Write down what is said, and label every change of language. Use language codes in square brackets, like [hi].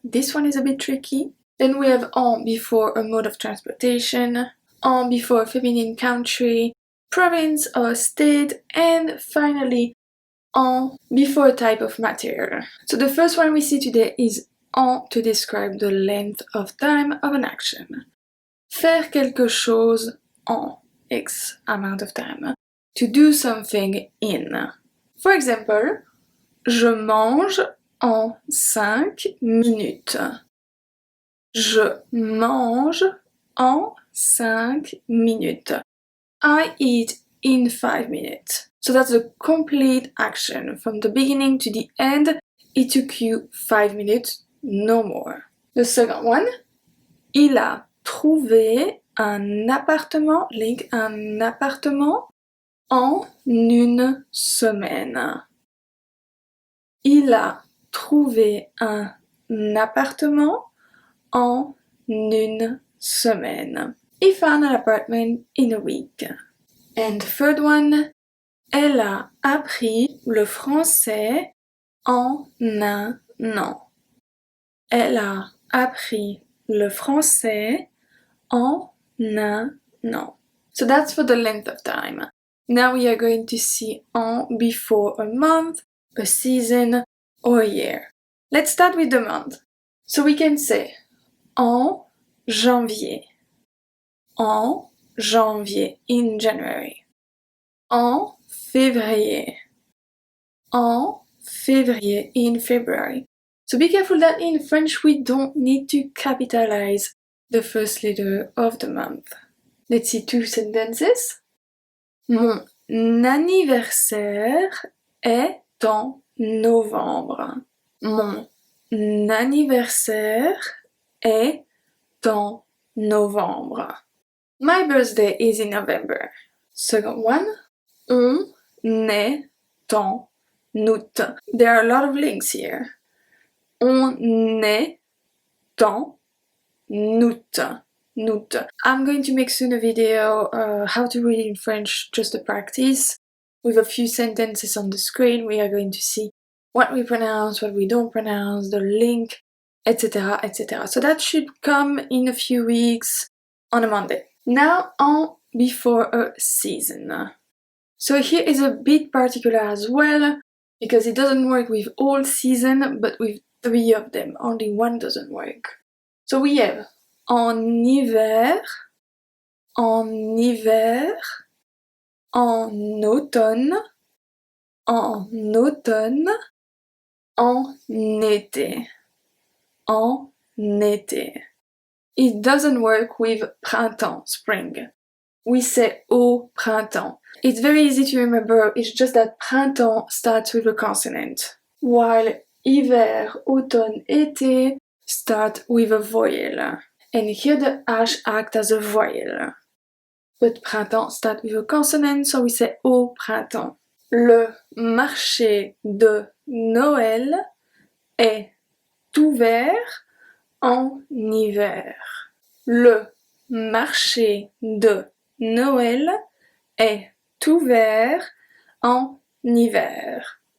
[en] This one is a bit tricky. Then we have en before a mode of transportation, en before a feminine country, province or state, and finally en before a type of material. So the first one we see today is en to describe the length of time of an action. [fr] Faire quelque chose en X [en] amount of time. To do something in. For example, [fr] je mange en 5 minutes. Je mange en 5 minutes. [en] I eat in 5 minutes. So that's a complete action. From the beginning to the end, it took you 5 minutes, no more. The second one, [fr] il a trouvé un appartement, link un appartement, en une semaine. Il a trouvé un appartement en une semaine. [en] He found an apartment in a week. And the third one, [fr] elle a appris le français en un an. Elle a appris le français en un an. [en] So that's for the length of time. Now we are going to see en before a month, a season, or a year. Let's start with the month. So we can say [fr] en janvier. En janvier, [en] in January. [fr] En février. En février, [en] in February. So be careful that in French we don't need to capitalize the first letter of the month. Let's see 2 sentences. [fr] Mon anniversaire est en novembre. Mon anniversaire est en novembre. [en] My birthday is in November. Second one, [fr] on est en août. [en] There are a lot of links here. [fr] On est en août. Août. [en] I'm going to make soon a video how to read in French, just a practice, with a few sentences on the screen. We are going to see what we pronounce, what we don't pronounce, the link, etc., etc. So that should come in a few weeks on a Monday. Now en before a season. So here is a bit particular as well, because it doesn't work with all season, but with 3 of them. Only one doesn't work. So we have [fr] en hiver, en hiver, en automne, en automne, en été, en été. [en] It doesn't work with printemps, spring. We say [fr] au printemps. [en] It's very easy to remember, it's just that printemps starts with a consonant, while hiver, automne, été start with a voyelle. And here the H acts as a voyelle. But printemps starts with a consonant, so we say [fr] au printemps. Le marché de Noël est ouvert en hiver. Le marché de Noël est ouvert en hiver.